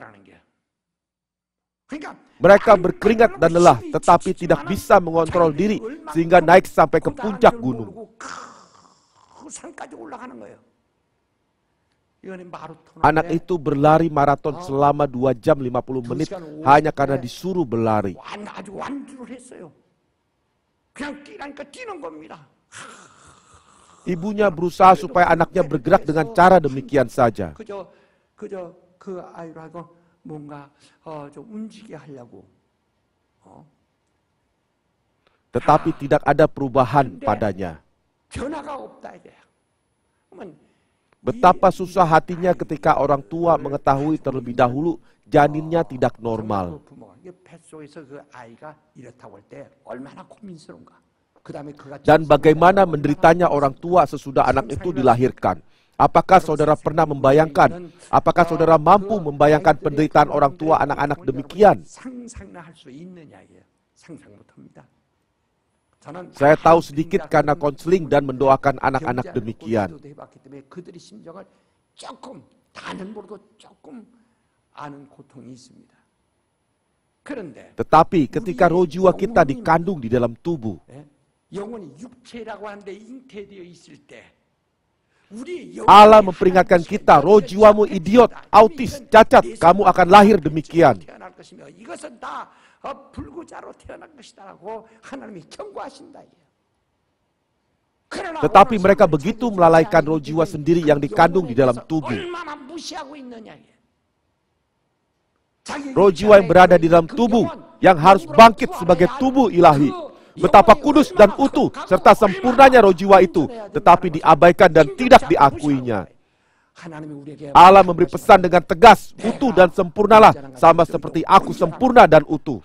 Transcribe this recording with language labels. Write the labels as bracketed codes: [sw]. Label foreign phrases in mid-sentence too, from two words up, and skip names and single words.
[id] Mereka berkeringat dan lelah, tetapi tidak bisa mengontrol diri sehingga naik sampai ke puncak gunung. Anak itu berlari maraton selama 2 jam 50 menit hanya karena disuruh berlari. [ko] 그냥 뛰라니까 뛰는 겁니다. [id] Ibunya berusaha supaya anaknya bergerak dengan cara demikian saja. [ko] 그저 그 아이라고 뭔가 좀 움직이게 하려고. [id] Tetapi tidak ada perubahan padanya. [ko] 변화가 없다 이게. 그러면 [id] Betapa susah hatinya ketika orang tua mengetahui terlebih dahulu janinnya tidak normal. [ko] 부모가 뱃속에서 그 아이가 이렇다고 할 때 얼마나 고민스러운가. 그다음에 그가 [id] Dan bagaimana menderitanya orang tua sesudah anak itu dilahirkan. Apakah saudara pernah membayangkan? Apakah saudara mampu membayangkan penderitaan orang tua anak-anak demikian? [ko] 상상할 수 있느냐 이게 상상 못합니다. [id] Saya tahu sedikit karena konseling dan mendoakan anak-anak demikian. [ko] 그들의 심정을 조금 다는 모르고 조금 아는 고통이 있습니다. 그런데 [id] Tetapi ketika roh jiwa kita dikandung di dalam tubuh, [ko] 영혼이 육체라고 하는데 잉태되어 있을 때 [id] Allah memperingatkan kita, roh jiwamu idiot, autis, cacat, kamu akan lahir demikian. [ko] 이것은 다 불구자로 태어날 것이다라고 하나님이 경고하신다. [id] Tetapi mereka begitu melalaikan roh jiwa sendiri yang dikandung di dalam tubuh. [ko] 얼마나 무시하고 있느냐. [id] Roh jiwa yang berada di dalam tubuh, yang harus bangkit sebagai tubuh ilahi. Betapa kudus dan utuh serta sempurnanya roh jiwa itu, tetapi diabaikan dan tidak diakuinya. Allah memberi pesan dengan tegas, utuh dan sempurnalah, sama seperti aku sempurna dan utuh.